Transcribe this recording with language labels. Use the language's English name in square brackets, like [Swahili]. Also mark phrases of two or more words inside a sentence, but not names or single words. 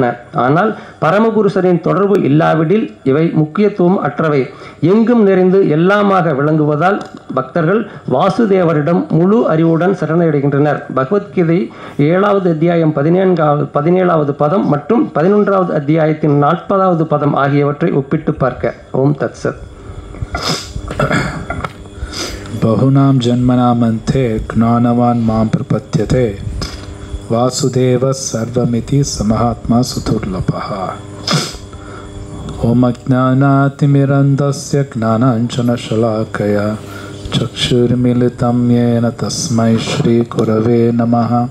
[Tamil] ஆனால் பரமபுருஷரின் தொடர்பு இல்லாவிடில் இவை முக்கியத்துவம் அற்றவை. எங்கும் நிறைந்து எல்லாமாக விளங்குவதால் பக்தர்கள் வாசுதேவரிடம் முழு அறிவுடன் சரணடைகின்றனர். பகவத்கீதை 7வது அத்தியாயம் 17வது பதம் மற்றும் 11வது அத்தியாயத்தின் 40வது பதம் ஆகியவற்றை ஒப்பிட்டு பார்க்க. [Sanskrit] ॐ तत् सत्. बहुनां जन्मनामन्ते ज्ञानवान् मां प्रपद्यते वासुदेवः सर्वमिति समहात्मा सुदुर्लभः. ॐ अज्ञानातिमिरन्धस्य ज्ञानाञ्जनशलाकया चक्षुर्मिलितं येन तस्मै श्रीगुरवे नमः.